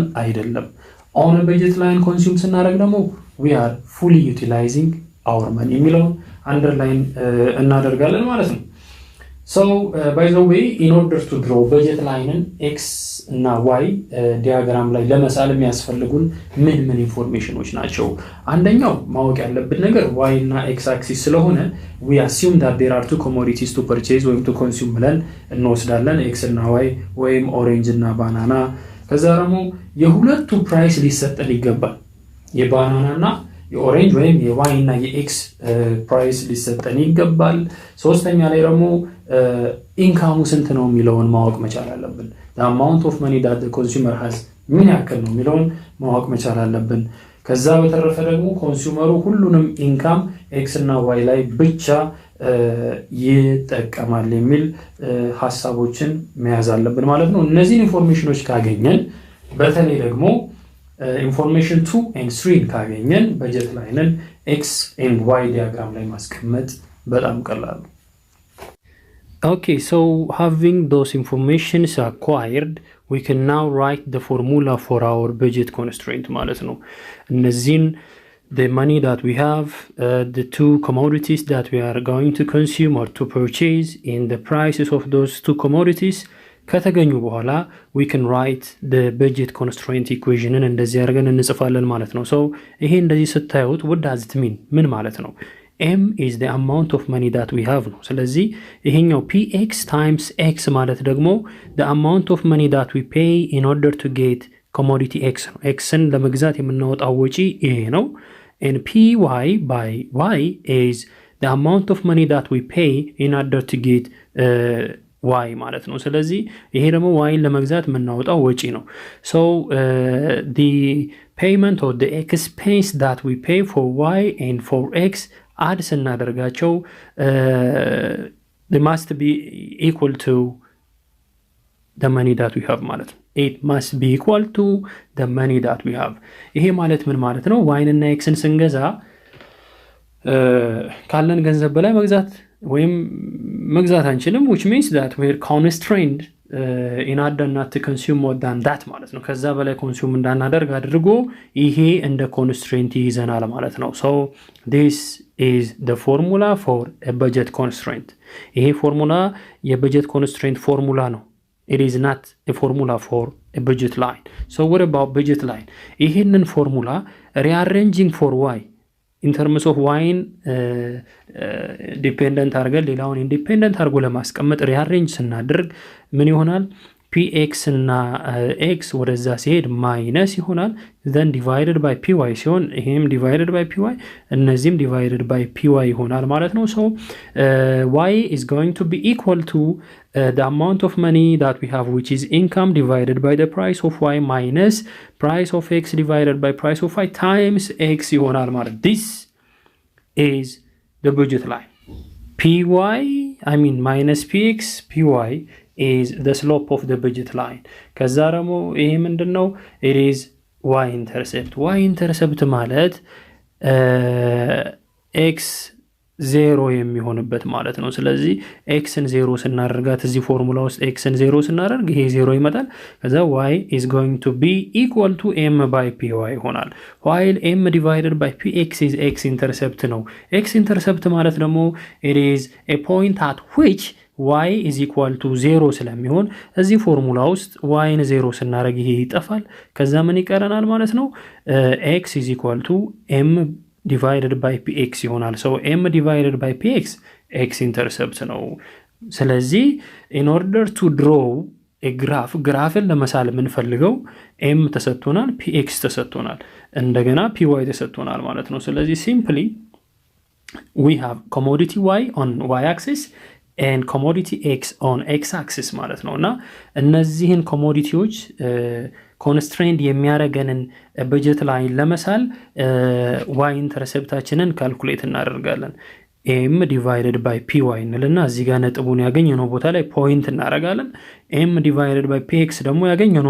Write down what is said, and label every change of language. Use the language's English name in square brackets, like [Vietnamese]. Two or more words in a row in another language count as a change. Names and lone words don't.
[English] አይደለም on a budget line [Amharic] ኮንሱም ስናደርግ ደግሞ [English] we are fully utilizing our money የሚለው underline [Amharic] እናደርጋለን ማለት ነው [English] so by the way in order to draw budget line x [Amharic] እና y ዲያግራም ላይ ለመሳል የሚያስፈልጉን ምን ኢንፎርሜሽኖች ናቸው አንደኛው ማወቅ ያለብን ነገር y እና x axis ስለሆነ [English] we assume that there are two commodities to purchase [Amharic] ወይም [English] to consume [Amharic] ብለን እንወስዳለን x እና y ወይም orange እና banana ከዛ ደግሞ የሁለቱ ፕራይስ ሊሰጠን ይገባል የባናና እና የኦሬንጅ ወይም የዋይ እና የኤክስ ፕራይስ ሊሰጠን ይገባል ሶስተኛ ላይ ደግሞ ኢንካሙ ስንት ነው የሚለውን ማወቅ መቻል አለብን [English] the amount of money that the consumer has [Amharic] ምን ያክል ነው የሚለውን ማወቅ መቻል አለብን ከዛ በተረፈ ደግሞ ኮንሱመሩ ሁሉንም ኢንካም ኤክስ እና ዋይ ላይ ብቻ ይጠቀማል የሚል ሐሳቦችን መያዝ አለብን ማለት ነው እነዚህ ኢንፎርሜሽኖች ካገኘን በተለይ ደግሞ [English] information 2 and 3 [Amharic] ካገኘን በጀት ላይንን [English] x and y diagram [Amharic] ላይ ማስቀመጥ በጣም ቀላል ነው [English] Okay, so having those informations acquired, we can now write the formula for our budget constraint [Amharic] ማለት ነው እነዚህን [English] the money that we have the two commodities that we are going to consume or to purchase and the prices of those two commodities [Amharic] ከተገኙ በኋላ [English] we can write the budget constraint equation [Amharic] እንደዚህ አድርገን እንጽፋለን ማለት ነው [English] so [Amharic] ይሄ እንደዚህ ስታዩት [English] what does it mean [Amharic] ምን ማለት ነው [English] m is the amount of money that we have [Amharic] ነው ስለዚህ ይሄኛው [English] px times x [Amharic] ማለት ደግሞ [English] the amount of money that we pay in order to get commodity x [Amharic] ነው xን ለመግዛት የምናወጣው ወጪ ይሄ ነው [English] and py by y is the amount of money that we pay in order to get y [Amharic] ማለት ነው ስለዚህ ይሄ ደግሞ y ለመግዛት የምናወጣው ወጪ ነው [English] so the payment or the expense that we pay for y and for x add ስናደርጋቸው they must be equal to the money that we have [Amharic] ማለት ነው [English] it must be equal to the money that we have [Amharic] ይሄ ማለት ምን ማለት ነው y እና x ን ስንገዛ ካለን ገንዘብ በላይ ወይም መግዛት አንችልም [English] which means that we're constrained in order not to consume more than that [Amharic] ማለት ነው ከዛ በላይ ኮንሱም እንዳናደርግ አድርጎ ይሄ እንደ ኮንስትሬንት ይዘናል ማለት ነው [English] so this is the formula for a budget constraint [Amharic] ይሄ ፎርሙላ የበጀት ኮንስትሬንት ፎርሙላ ነው [English] it is not a formula for a budget line so what about budget line [Amharic] ይሄንን ፎርሙላ [English] rearranging for y in terms of y [Amharic] dependent አርገን ሌላውን independent አርጎ ለማስቀመጥ rearrange ስናደርግ ምን ይሆናል px እና x ወደዛ ሲሄድ ማይነስ ይሆናል then [English] divided by py [Amharic] ሲሆን ይሄም [English] divided by py [Amharic] እነዚህም [English] divided by py [Amharic] ይሆናል ማለት ነው so [English] y is going to be equal to the amount of money that we have which is income divided by the price of y minus price of x divided by price of y times x [Amharic] ይሆናል ማለት [English] this is the budget line py I mean minus px py is the slope of the budget line [Amharic] ከዛ ደግሞ ይሄ ምንድነው [English] it is y intercept ማለት [Amharic] x 0 የሚሆንበት ማለት ነው ስለዚህ x ን 0 ስናደርጋት እዚህ ፎርሙላ ውስጥ x ን 0 ስናደርግ ይሄ 0 ይመጣል ከዛ [English] y is going to be equal to m by py [Amharic] ይሆናል [English] while m divided by px is x intercept [Amharic] ነው [English] x intercept [Amharic] ማለት ደግሞ [English] it is a point at which y is equal to 0 [Amharic] ስለሚሆን እዚህ ፎርሙላ ውስጥ y ን 0 ስናደርግ ይሄ ይጠፋል ከዛ ምን ይቀረናል ማለት ነው [English] x is equal to m divided by px [Amharic] ይሆናል so [English] m divided by px x intercept [Amharic] ነው ስለዚህ [English] in order to draw a [Amharic] ግራፍን ለመሳል የምንፈልገው m ተሰጥቶናል px ተሰጥቶናል እንደገና py ተሰጥቶናል ማለት ነው ስለዚህ [English] simply we have commodity y on y axis and commodity x on x axis [Amharic] ማለት ነውና እነዚህን ኮሞዲቲዎች constraint የሚያረገንን [English] budget line [Amharic] ለመሳል y interceptአችንን ካልኩሌት እናደርጋለን [English] m divided by py [Amharic] እንልና እዚህ ጋር ነጥቡን ያገኘነው ቦታ ላይ ፖይንት እናረጋለን [English] m divided by px [Amharic] ደግሞ ያገኘነው